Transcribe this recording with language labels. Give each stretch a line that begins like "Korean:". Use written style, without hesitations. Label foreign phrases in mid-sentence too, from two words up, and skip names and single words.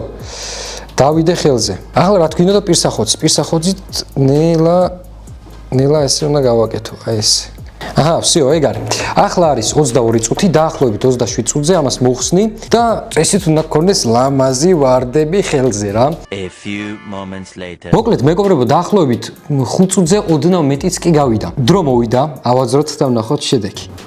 Georgian: დავიდე ხელზე. ახლა რა თქვი უნდა პირსახოცი? პირსახოცით ნელა ესე უნდა გავაკეთო. აი ესე. всё, ეგ არის. ახლა არის 22 წუთი, დაახლოებით 27 წუთზე ამას მოხსნი და წესით უნდა გქონდეს ლამაზი ვარდები ხელზე რა.
English: A few moments later.
Georgian: მოკლედ, მეგობრებო, დაახლოებით 5 წუთზე ოდნავ მეტიც კი გავიდა. დრო მოვიდა, ავაძროთ და ვნახოთ შედეგი.